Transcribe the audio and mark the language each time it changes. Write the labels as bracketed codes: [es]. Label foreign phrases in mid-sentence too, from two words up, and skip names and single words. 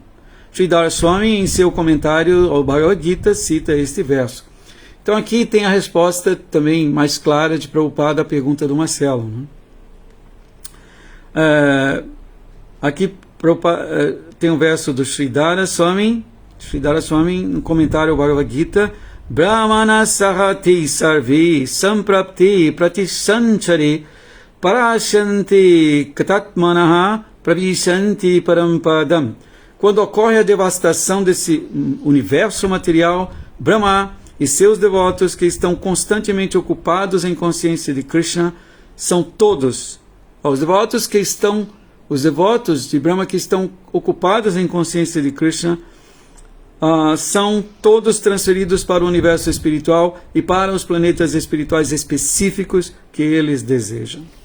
[pt] Sridhar Swami, em seu comentário ao Bhagavad Gita, cita este verso. Então aqui tem a resposta também mais clara de Prabhupada à pergunta do Marcelo. Aqui tem um verso do Sridhara Swami, no comentário ao Bhagavad Gita, [sa] ब्रह्मण सहति सर्वे सम्प्राप्ति प्रतिसञ्चरे परशान्ति कतात्मनह प्रविशन्ति परम्पदम्. [pt] Quando ocorre a devastação desse universo material, Brahma e seus devotos que estão constantemente ocupados em consciência de Krishna são todos os devotos de Brahma que estão ocupados em consciência de Krishna são todos transferidos para o universo espiritual e para os planetas espirituais específicos que eles desejam.